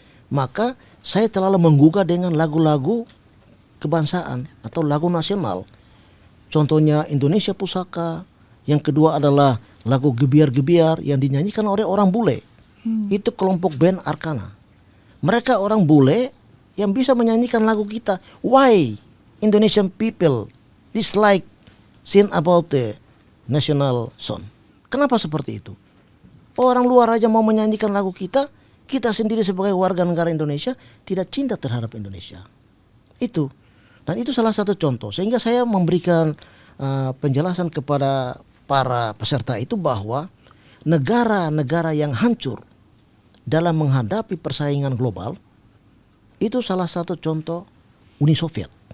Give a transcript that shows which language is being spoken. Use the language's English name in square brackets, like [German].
[Indonesian] Maka saya terlalu menggugah dengan lagu-lagu kebangsaan atau lagu nasional. Contohnya Indonesia Pusaka. Yang kedua adalah lagu Gebiar-Gebiar yang dinyanyikan oleh orang bule. Itu kelompok band Arkana. Mereka orang bule yang bisa menyanyikan lagu kita. [English] Why Indonesian people dislike sing about the national song? [Indonesian] Kenapa seperti itu? Orang luar aja mau menyanyikan lagu kita, kita sendiri sebagai warga negara Indonesia tidak cinta terhadap Indonesia. Itu. Dan itu salah satu contoh. Sehingga saya memberikan penjelasan kepada para peserta itu bahwa negara-negara yang hancur dalam menghadapi persaingan global, itu salah satu contoh Uni Soviet.